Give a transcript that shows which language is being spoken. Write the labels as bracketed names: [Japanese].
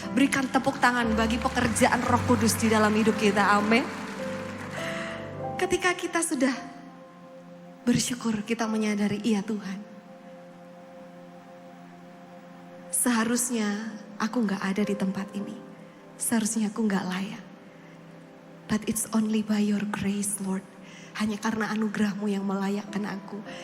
[Indonesian] Berikan tepuk tangan bagi pekerjaan Roh Kudus di dalam hidup kita, amin. Ketika kita sudah bersyukur, kita menyadari, iya Tuhan. Seharusnya aku gak ada di tempat ini. Seharusnya aku gak layak. [English] But it's only by your grace, Lord. [Indonesian] Hanya karena anugerah-Mu yang melayakkan aku.